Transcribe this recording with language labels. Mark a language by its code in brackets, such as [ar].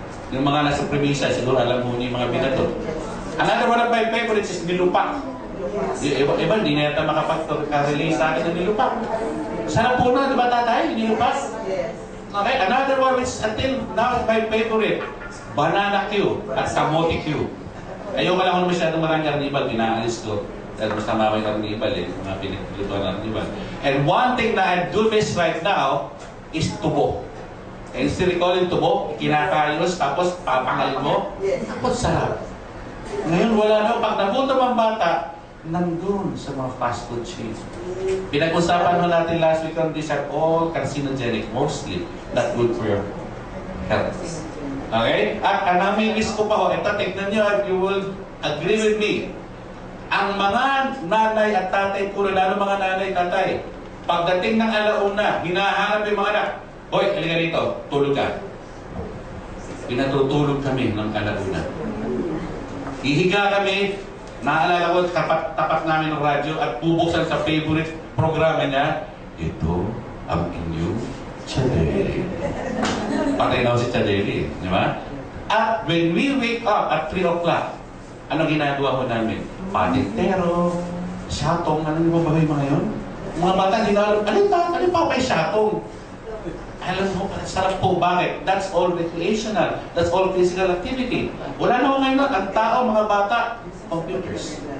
[tl] Yung mga nasa probinsya, siguro alam mo yung mga binato. [en] Another one of my favorites is [tl] nilupak. Iba, hindi na yata makapag-release sa akin ng nilupak. Sarap po na, di ba tatay? Nilupak? [en] Okay, another one which until now is my favorite, banana Q at kamote Q. [tl] Ayoko lang kung masyadong maraming karnibal, pinaalis ko. Dahil mas tama ko yung karnibal eh, mga pinaglutuan ng karnibal. [en] And one thing that I do miss right now is tubo. And still recalling [tl] tubo, kinakayos, tapos papangalin mo. Tapos sarap. Ngayon wala na, pag nagutom ang bata, nandun sa mga fast food chains. Pinag-usapan mo natin [en] last week on these are all carcinogenic, mostly not good for your health. Okay? [tl] At namimiss ko pa ho, ito, tignan nyo, [en] you will agree with me. [tl] Ang mga nanay at tatay, puro lalo mga nanay at tatay, pagdating ng alauna, hinahanap yung mga anak, hoy, halika rito, tulog ka. Pinatutulog kami ng alauna. Hihiga kami, naalala ko, tapat namin ng radyo at bubuksan sa favorite programa niya, ito ang inyong Chadeli. Patay na ako si Chadeli, di ba? At [en] when we wake up at 3 o'clock, [tl] ano ginagawa ko namin? Patintero, syatong, ano yung ba yung mga yun? Mga bata, hindi na alam, alin pa pa yung syatong? Alam mo, sarap po, bakit? [en] That's all recreational. That's all physical activity. [tl] Wala na ko ngayon, ang tao, mga bata, computers.